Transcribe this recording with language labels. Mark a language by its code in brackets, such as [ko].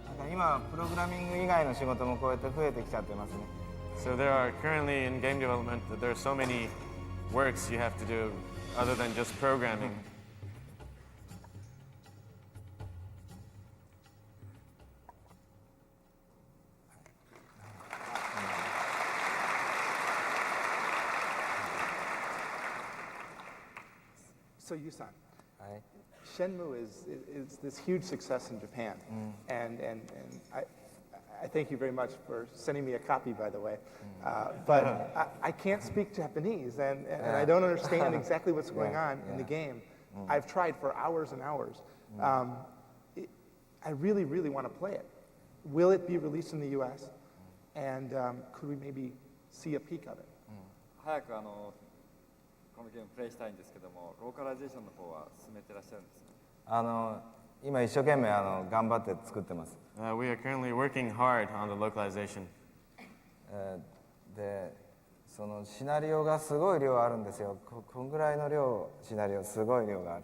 [ja] 今プログラミング以外の仕事もこうやって増えてきちゃってますね。 [en] So there are currently in game development there are so many works you have to do other than just programming. So Yu-san, Shenmue is this huge success in Japan, and I thank you very much for sending me a copy, by the way. But I can't speak Japanese, and I don't understand exactly what's going on in the game. I've tried for hours and hours. I really, really want to play it. Will it be released in the U.S.? And could we maybe see a peek of it? [ja] 早くこのゲームプレイしたいんですけども、ローカライゼーションの方は進めてらっしゃるんですね。今一生懸命頑張って作ってます。 [en] We are currently working hard on the localization. [ja] で、そのシナリオがすごい量あるんですよ。こんぐらいの量シナリオすごい量がある。